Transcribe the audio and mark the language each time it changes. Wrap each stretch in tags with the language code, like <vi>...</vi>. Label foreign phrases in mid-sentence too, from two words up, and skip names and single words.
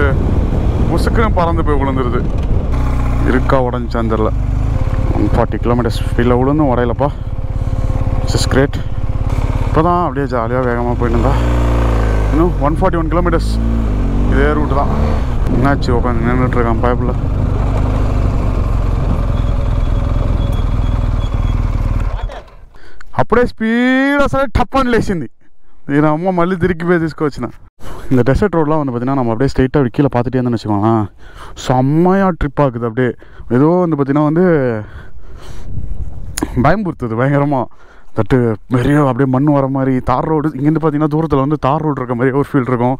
<ta>முசுக்குன்னு பறந்து போய் விழுந்துருது. இருக்கா உடஞ்சான்னு தெரில. 140 கிலோமீட்டர்ஸ் ஸ்பீடில் விழுந்தும் உடையலப்பா.</ta> <en>it's great.</en> <ta>இப்போ தான் அப்படியே ஜாலியாக வேகமாக போயிட்டு இருந்தா. இன்னும் 141 கிலோமீட்டர்ஸ் இதே ரூட்டு தான். என்னாச்சு உட்காந்து நின்றுட்டுருக்கான் பைப்பில்.</ta> <te>అప్పుడే స్పీడ్ అసలు టప్ అని లేచింది. నేను అమ్మ మళ్ళీ తిరిగిపోయి తీసుకొచ్చిన.</te> <ta>இந்த டெசர்ட் ரோடெலாம் வந்து பார்த்திங்கன்னா நம்ம அப்படியே ஸ்ட்ரெயிட்டாக அப்படி கீழே பார்த்துட்டே இருந்தோம்னு வச்சுக்கோங்களேன், செம்மையாக ட்ரிப் ஆகுது. அப்படியே ஏதோ வந்து பார்த்திங்கன்னா வந்து பயம்புறுத்துது பயங்கரமாக. தட்டு பெரிய அப்படியே மண் வர மாதிரி தார் ரோடு. இங்கேருந்து பார்த்திங்கன்னா தூரத்தில் வந்து தார் ரோடு இருக்க மாதிரி ஒரு ஃபீல் இருக்கும்.</ta>